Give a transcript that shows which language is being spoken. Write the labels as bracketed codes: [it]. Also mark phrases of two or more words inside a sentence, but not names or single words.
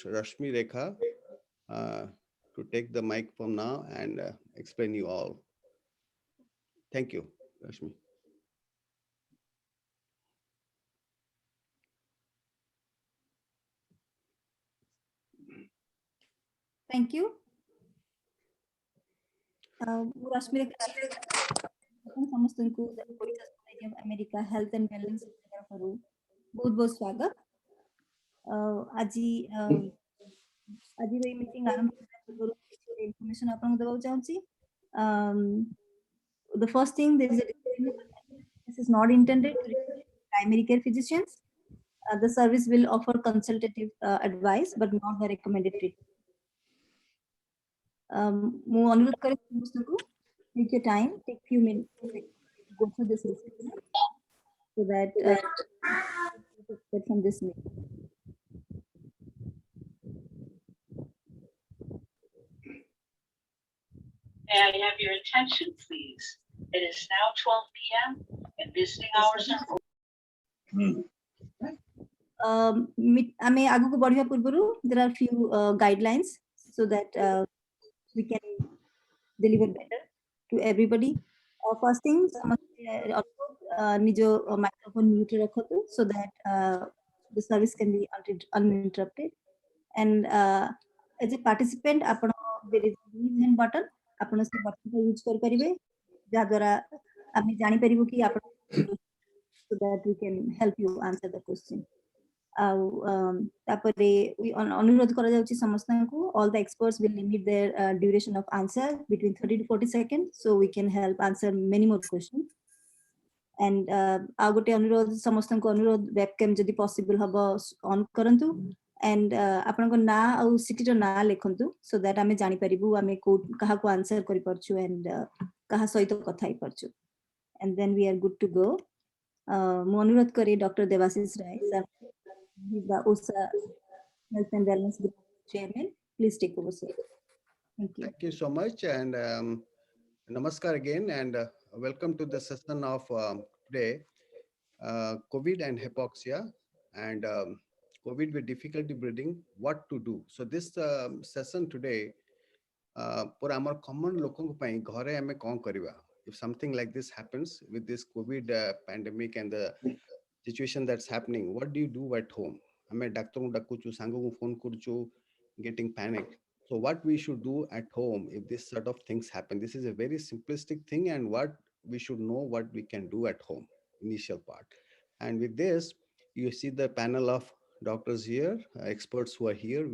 [en] Rashmi Rekha uh, to take the mic from now and explain you all. Thank you, Rashmi. Thank you. [or] ମୁଁ ରଶ୍ମି ସମସ୍ତଙ୍କୁ ଆମେରିକା ହେଲ୍ଥ ଆଣ୍ଡ ୱେଲନେସ୍ ତରଫରୁ ବହୁତ ବହୁତ ସ୍ୱାଗତ। ଆଜି ଆଜିର ଏଇ ମିଟିଂ ଆରମ୍ଭ କରିବା ପୂର୍ବରୁ କିଛି ଇନଫର୍ମେସନ ଆପଣଙ୍କୁ ଦେବାକୁ ଚାହୁଁଛି। [en] The first thing, there is a disclaimer this is not intended to replace primary care physicians. The service will offer consultative advice but not the recommended treatment. [or] ମୁଁ ଅନୁରୋଧ କରେ ସମସ୍ତଙ୍କୁ [en] take your time, take few minutes to go through this disclaimer so that from this meeting. May I have your attention, please? It is now 12 p.m. and visiting hours are over. [or] ଆମେ ଆଗକୁ ବଢିବା ପୂର୍ବରୁ [en] there are few guidelines so that we can deliver better to everybody. First thing, [or] ନିଜ ମାଇକ୍ରୋଫୋନ ମ୍ୟୁଟ ରଖନ୍ତୁ [en] so that the service can be uninterrupted. And as a participant, there is a raise hand button. [or] ଆପଣ ସେ button को use କରିପାରିବେ ଯାହା ଦ୍ୱାରା ଆମେ ଜାଣିପାରିବୁ କି ଆପଣ [en] so that we can help you answer the question. [or] ତାପରେ ଅନୁରୋଧ କରାଯାଉଛି ସମସ୍ତଙ୍କୁ [en] all the experts will limit their duration of answer between 30 to 40 seconds so we can help answer many more questions. [or] And ଆଉ ଗୋଟେ ଅନୁରୋଧ ସମସ୍ତଙ୍କୁ ଅନୁରୋଧ webcam ଯଦି possible ହବ on କରନ୍ତୁ and ଆପଣଙ୍କ ନାଁ ଆଉ ସିଟିର ନାଁ ଲେଖନ୍ତୁ [en] so that [or] ଆମେ ଜାଣିପାରିବୁ ଆମେ କାହାକୁ answer କରିପାରୁଛୁ and କାହା ସହିତ କଥା ହେଇପାରୁଛୁ. [en] And then we are good to go. [or] ମୁଁ ଅନୁରୋଧ କରେ Dr. Devashish Rai sir. [en] He's the OSA Health and Wellness Group Chairman. Please take over, sir. Thank you. Thank you so much. And namaskar again. And welcome to the session of today, COVID and hypoxia and COVID with difficulty breathing, what to do. So this session today, for our common [or] ଲୋକଙ୍କ ପାଇଁ ଘରେ ଆମେ କଣ କରିବା. [en] If something like this happens with this COVID pandemic and the situation that's happening, what do you do at home? [or] ଆମେ ଡକ୍ଟରଙ୍କୁ ଡାକୁଛୁ, ସାଙ୍ଗଙ୍କୁ ଫୋନ କରୁଛୁ, [en] getting panicked. So what we should do at home if this sort of things happen? This is a very simplistic thing, and what we should know what we can do at home, initial part. And with this, you see the panel of doctors here, experts who are here.